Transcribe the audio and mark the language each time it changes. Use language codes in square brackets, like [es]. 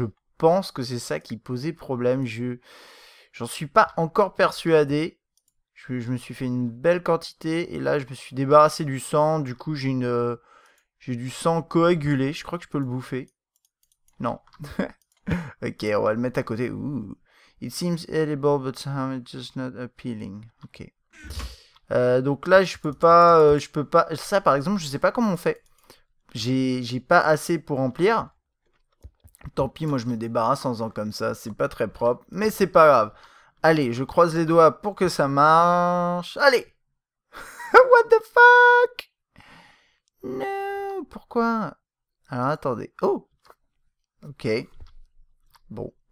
[fr] Je pense que c'est ça qui posait problème. J'en suis pas encore persuadé. Je me suis fait une belle quantité. Et là, je me suis débarrassé du sang. Du coup, j'ai du sang coagulé. Je crois que je peux le bouffer. Non. Ok, on va le mettre à côté. Ooh. [en] It seems edible, but somehow it's just not appealing. [fr] Ok. Donc là, je peux pas... Ça, par exemple, je sais pas comment on fait. J'ai pas assez pour remplir. Tant pis, moi je me débarrasse en faisant comme ça. C'est pas très propre, mais c'est pas grave. Allez, je croise les doigts pour que ça marche. Allez. [en] What the fuck? [fr] Non, pourquoi? Alors attendez. Oh. Ok. Bon.